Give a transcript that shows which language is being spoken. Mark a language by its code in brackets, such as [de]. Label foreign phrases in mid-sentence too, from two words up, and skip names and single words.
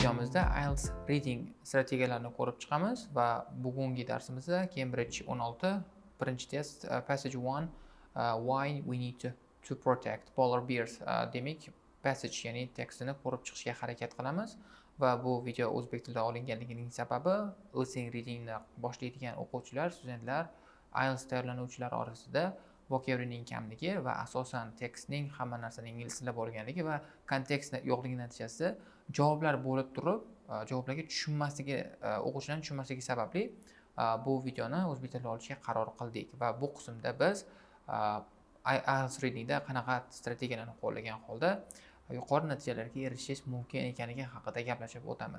[uz] darsimizda IELTS Reading strategiyalarini ko'rib chiqamiz va bugungi darsimizda Cambridge 16 birinchi test Passage 1 [en] Why we need to protect polar bears [uz] demak passage ya'ni tekstini ko'rib chiqishga harakat qilamiz va bu video o'zbek tilida olinganligining sababi listening readingni boshlaydigan o'quvchilar, studentlar, IELTS tayyorlanuvchilar orasida vocabulary'ning kamligi va asosan tekstning hamma narsaning ingliz tilida bo'lganligi va kontekst yo'qligi natijasida javoblar bo'lib turib javoblarga tushunmasligi o'quvchilarning tushunmasligi sababli bu videoni o'zbek tilida olishga qaror qildik va bu qismda biz IELTS readingda qanaqa strategiyalarni qo'llagan holda yuqori natijalarga erishish mumkin ekanligi haqida gaplashib o'tamiz.